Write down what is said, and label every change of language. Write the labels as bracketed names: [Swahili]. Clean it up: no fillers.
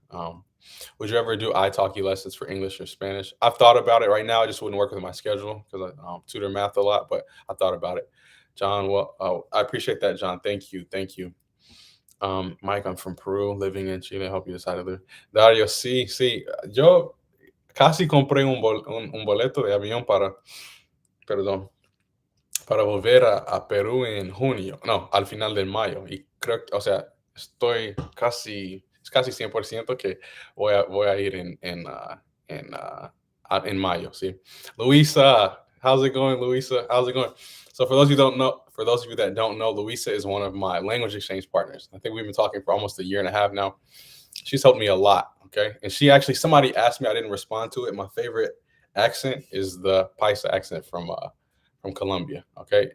[English] Would you ever do italki lessons for English or Spanish? I've thought about it. Right now, it just wouldn't work with my schedule because I tutor math a lot. But I thought about it. John, well, I appreciate that, John. Thank you, thank you. Mike, I'm from Peru, living in Chile. I hope you decided to live. [Spanish] Dario, sí, sí. Yo casi compré un boleto de avión perdón, para volver a Perú en junio, no, al final de mayo. Y creo, o sea, es casi 100% que voy a ir en mayo, sí. [English] Luisa, how's it going, Luisa? How's it going? So for those of you that don't know, Luisa is one of my language exchange partners. I think we've been talking for almost a year and a half now. She's helped me a lot, okay? And somebody asked me, I didn't respond to it. My favorite accent is the Paisa accent from Colombia, okay?